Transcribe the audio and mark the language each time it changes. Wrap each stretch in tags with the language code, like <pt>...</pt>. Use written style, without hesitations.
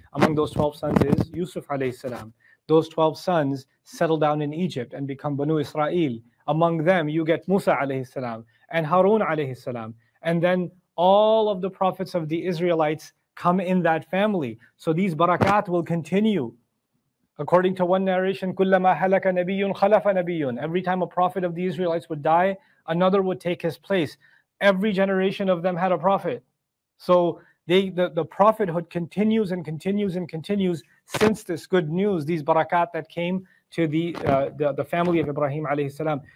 <en>Among those 12 sons is Yusuf alayhi salam. Those 12 sons settle down in Egypt and become Banu Israel. Among them, you get Musa alayhi salam and Harun alayhi salam. And then all of the prophets of the Israelites come in that family. So these barakat will continue. According to one narration,</en> <ar>كُلَّمَا هَلَكَ نَبِيٌّ خَلَفَ نَبِيٌّ.</ar> <en>Every time a prophet of the Israelites would die, another would take his place. Every generation of them had a prophet. So the prophethood continues and continues and continues since this good news, these barakat that came to the family of Ibrahim alayhi salam.</en>